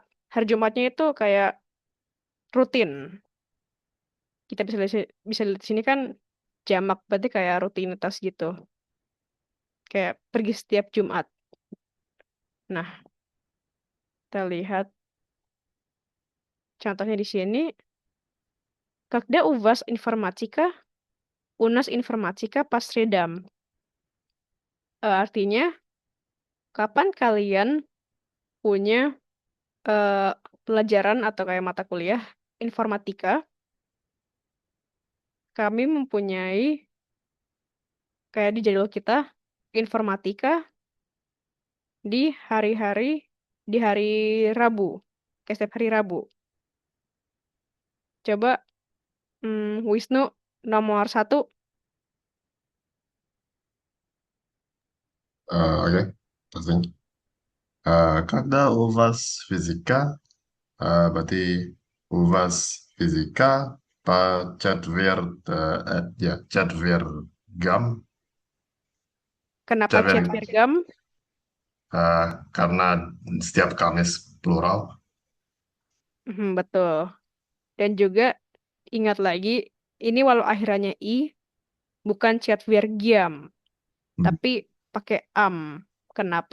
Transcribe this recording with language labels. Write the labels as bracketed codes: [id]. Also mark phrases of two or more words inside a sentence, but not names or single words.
[id] Hari Jumatnya itu kayak rutin. Kita bisa lihat di sini kan jamak, berarti kayak rutinitas gitu. Kayak pergi setiap Jumat. Nah, kita lihat contohnya di sini. [ru] Когда у вас информатика, у нас информатика по средам. [id] Artinya, kapan kalian punya pelajaran atau kayak mata kuliah informatika, kami mempunyai kayak di jadwal kita informatika di hari Rabu, kayak setiap hari Rabu. Coba Wisnu nomor 1. Oke, testing. [ru] Когда у вас физика, berarti у вас физика по четвергам, [id] Kenapa [ru] четверг, четвергам? [id] karena setiap Kamis plural. Betul. Dan juga ingat lagi, ini walau akhirannya i, bukan четвергам, tapi pakai am. Kenapa?